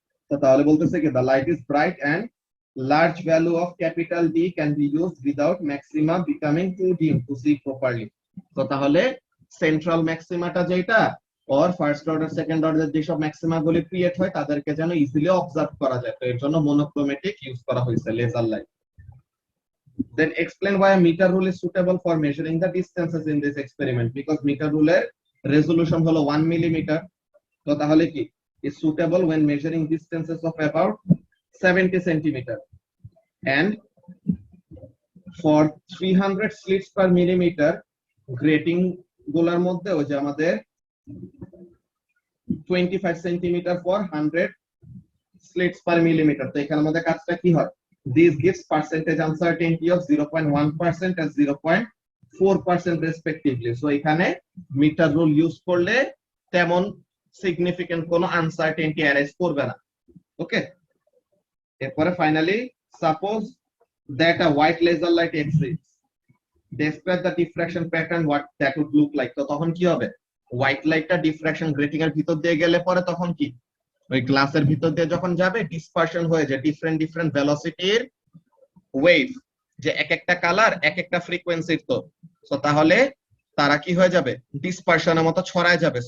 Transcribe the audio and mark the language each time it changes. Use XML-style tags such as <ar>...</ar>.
<bn>তো তাহলে বলতেছে কি</bn> <en>the light is bright and large value of capital D can be used without maxima becoming too dim to see properly,</en> <bn>তো তাহলে central ম্যাক্সিমাটা যেটা or first order second order যেসব maxima গুলি create হয় তাদেরকে যেন ইজিলি অবজার্ভ করা যায়, তো এর জন্য মনোক্রোমেটিক ইউজ করা হয়েছে laser light.</bn> <en>Then explain why a meter rule is suitable for measuring the distances in this experiment, because meter rule এর resolution হলো 1 millimeter, তো তাহলে কি is suitable when measuring distances of about 70 centimeter, and for 300 slits per millimeter grating</en> <bn>গুলার মধ্যে ওই যে আমাদের</bn> <en>25 centimeter for 100 slits per millimeter,</en> <bn>তো এখানে আমাদের কাজটা কি হয়,</bn> <en>this gives percentage uncertainty of 0.1% and 0.4% respectively, so</en> <bn>এখানে মিটার রুল ইউজ করলে তেমন সিগনিফিকেন্ট কোনো আনসার্টেনটি অ্যারাইজ করবে না। ওকে, এরপরে finally</bn> <en>suppose that a white laser light exists, describe the diffraction pattern what that would look like,</en> <bn>তো তখন কি হবে, হোয়াইট লাইটটা ডিফ্রাকশন গ্রেটিং এর ভিতর দিয়ে গেলে পরে তখন কি ওই গ্লাসের ভিতর দিয়ে যখন যাবে ডিসপারশন হয়ে যায় ডিফারেন্ট ডিফারেন্ট ভেলোসিটির ওয়েভ, যে এক একটা কালার এক একটা ফ্রিকোয়েন্সির, তো সো তাহলে তারা কি হয়ে যাবে, ডিসপারশনের মতো ছড়ায় যাবে।</bn>